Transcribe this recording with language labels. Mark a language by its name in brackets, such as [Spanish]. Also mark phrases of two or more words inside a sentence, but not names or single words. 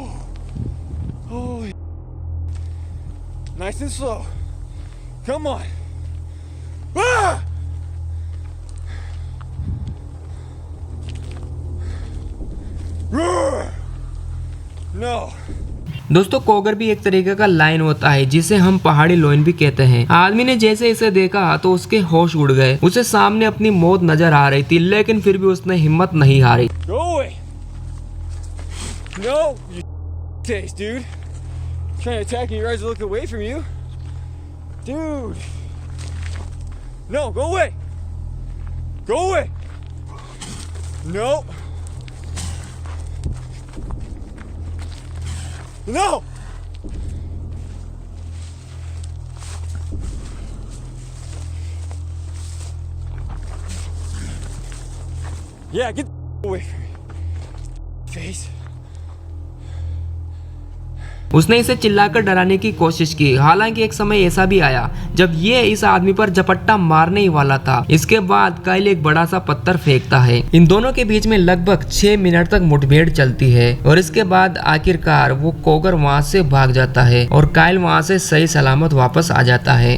[English] Oh! Nice and slow. Come on! Ah! No! [Hindi] दोस्तों कोगर भी एक तरीके का लाइन होता है जिसे हम पहाड़ी लोइन भी कहते हैं। आदमी ने जैसे इसे देखा तो उसके होश उड़ गए। उसे सामने अपनी मौत नजर आ रही थी, लेकिन फिर भी उसने हिम्मत नहीं हारी। [English] Go away! No, you taste, dude. Trying to attack me, you guys look away from you, dude. No, go away! Go away! No. No! Yeah, get away from me. Face. [Hindi] उसने इसे चिल्लाकर डराने की कोशिश की। हालांकि एक समय ऐसा भी आया जब ये इस आदमी पर झपट्टा मारने ही वाला था। इसके बाद काइल एक बड़ा सा पत्थर फेंकता है। इन दोनों के बीच में लगभग 6 मिनट तक मुठभेड़ चलती है और इसके बाद आखिरकार वो कोगर वहाँ से भाग जाता है और काइल वहाँ से सही सलामत वापस आ जाता है।